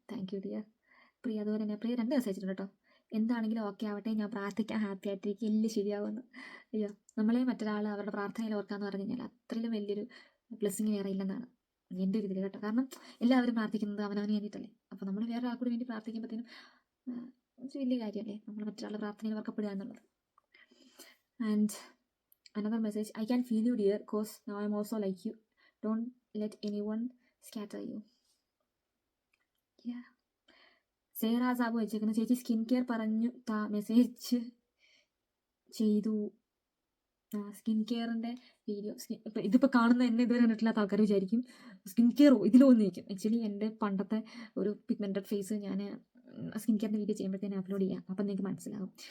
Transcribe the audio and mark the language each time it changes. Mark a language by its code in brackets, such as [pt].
[ml] Thank you dear പ്രിയ. അതുപോലെ തന്നെ പ്രിയ 2 ദിവസം അയച്ചിട്ടുണ്ട് കേട്ടോ. എന്താണെങ്കിലും ഓക്കെ ആവട്ടെ, ഞാൻ പ്രാർത്ഥിക്കാൻ ഹാപ്പി ആയിട്ടിരിക്കും, എല്ലാം ശരിയാവുമെന്ന്. അയ്യോ, നമ്മളെ മറ്റൊരാൾ അവരുടെ പ്രാർത്ഥനയിൽ ഓർക്കാന്ന് പറഞ്ഞു കഴിഞ്ഞാൽ അത്രയും വലിയൊരു ബ്ലെസ്സിങ് വേറെ ഇല്ലെന്നാണ് എൻ്റെ ഒരു ഇതിൽ കേട്ടോ. കാരണം എല്ലാവരും പ്രാർത്ഥിക്കുന്നത് അവനവന് വേണ്ടിയിട്ടല്ലേ. അപ്പോൾ നമ്മൾ വേറെ ആൾക്കൂടി വേണ്ടി പ്രാർത്ഥിക്കുമ്പോഴത്തേനും ഒരു വലിയ കാര്യമല്ലേ നമ്മൾ മറ്റൊരാളുടെ പ്രാർത്ഥനയിൽ ഓർക്കപ്പെടുക എന്നുള്ളത്. [en] And another message, I can feel you dear cause now I'm also like you, don't let anyone scatter you. Yeah. [ml] Sera Sabu വെച്ചേക്കുന്നു, ചേച്ചി സ്കിൻ കെയർ പറഞ്ഞു മെസ്സേജ് ചെയ്തു. സ്കിൻ കെയറിൻ്റെ വീഡിയോ ഇപ്പം ഇതിപ്പോൾ കാണുന്ന എന്നെ ഇതുവരെ കണ്ടിട്ടില്ലാത്ത ആൾക്കാർ വിചാരിക്കും സ്കിൻ കെയറോ ഇതിലോ എന്ന് ചോദിക്കും. ആക്ച്വലി എൻ്റെ പണ്ടത്തെ ഒരു പിഗ്മെൻറ്റഡ് ഫേസ് ഞാൻ സ്കിൻ കെയറിൻ്റെ വീഡിയോ ചെയ്യുമ്പോഴത്തേനും അപ്ലോഡ് ചെയ്യാം. അപ്പം നിങ്ങൾക്ക് മനസ്സിലാകും.